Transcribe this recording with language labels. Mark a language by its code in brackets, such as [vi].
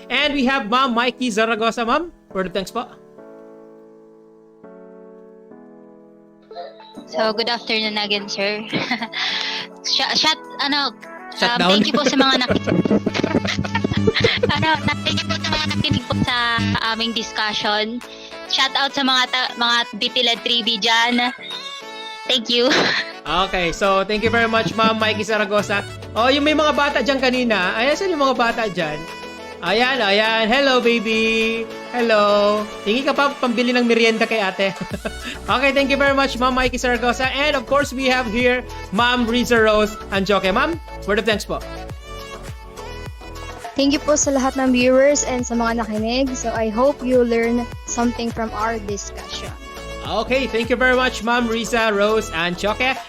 [en] And we have Ma'am Mikey Zaragoza, Ma'am. Word of thanks po. So, good afternoon again, sir. Shutdown. [tl] Thank you po sa mga thank you po sa mga nakinig po sa aming discussion. Shout out sa mga BTLED 3B dyan. [en] Thank you. Okay, so thank you very much, Ma'am Mikey Zaragoza. [tl] Oh, yung may mga bata dyan kanina. Ayan, saan yung mga bata dyan? Ayan. [en] Hello, baby. Hello. [tl] Hingi ka pa pambili ng merienda kay ate. [en] Okay, thank you very much, Ma'am Mikey Zaragoza. And of course, we have here Ma'am Riza Rose Anjoke. Ma'am, word of thanks po. Thank you [tl] po sa lahat ng viewers and sa mga nakinig. [en] So I hope you learn something from our discussion. Okay, thank you very much, Ma'am Riza Rose Anjoke.